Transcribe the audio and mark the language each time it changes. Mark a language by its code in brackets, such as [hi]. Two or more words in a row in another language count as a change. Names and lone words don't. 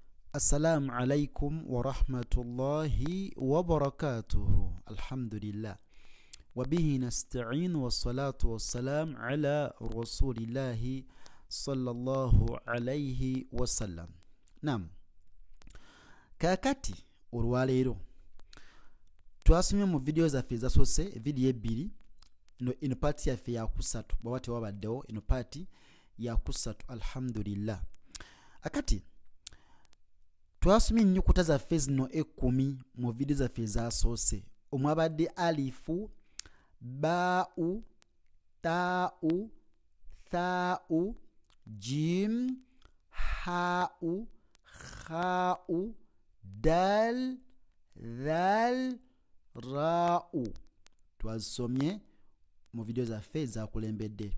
[ar] السلام عليكم ورحمة الله وبركاته. Alhamdulillah. وبه نستعين والصلاة والسلام على رسول الله صلى الله عليه وسلم. Naam. [lg] Kakati olwaleero twasomye mu video zaffe zasose video ebiri ino party yaffe ya kusatu bwate wabaddewo ino party ya kusatu alhamdulillah. Akati twasomye ennyukuta zaffe zino 10 mu video zaffe zasoose omwabadde [ar] ألف باء تاء ثاء جيم حاء خاء دال ذال راء [lg] twasomye mu video zaffe zakulembedde.